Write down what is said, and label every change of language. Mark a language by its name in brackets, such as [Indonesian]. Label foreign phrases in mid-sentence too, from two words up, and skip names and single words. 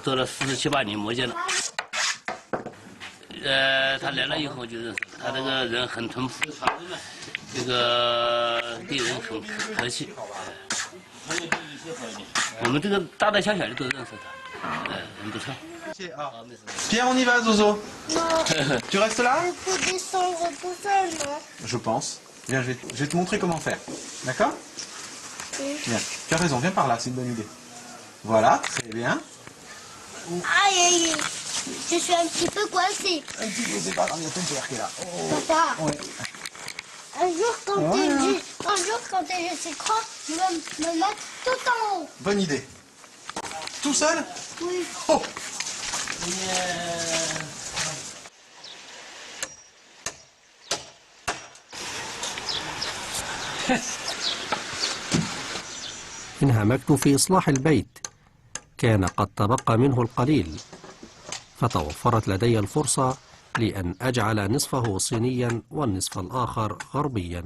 [Chinese] 做了47、8年木匠了。他来了以后就认识他这个人很淳朴，这个对人很客气。我们这个大大小小的都认识他，很不错。 [French] Pierre, on y va, Zozo. Non. Tu restes là? Il faut descendre tout seul, non? Je pense. Viens, je vais te montrer comment faire. D'accord? Viens. Tu as raison, viens par là, c'est une bonne idée. Voilà, très bien. Aïe, aïe, je suis un petit peu coincée. Un petit peu, c'est pas grave, il y a ton père qui est là. Papa, Ouais. un jour Un jour, quand j'ai cet écran, je vais me mettre tout en haut. Bonne idée. Tout seul? Oui. Oh! [Arabic] انهمكت في إصلاح البيت، كان قد تبقى منه القليل، فتوفرت لدي الفرصة لأن أجعل نصفه صينيا والنصف الآخر غربيا.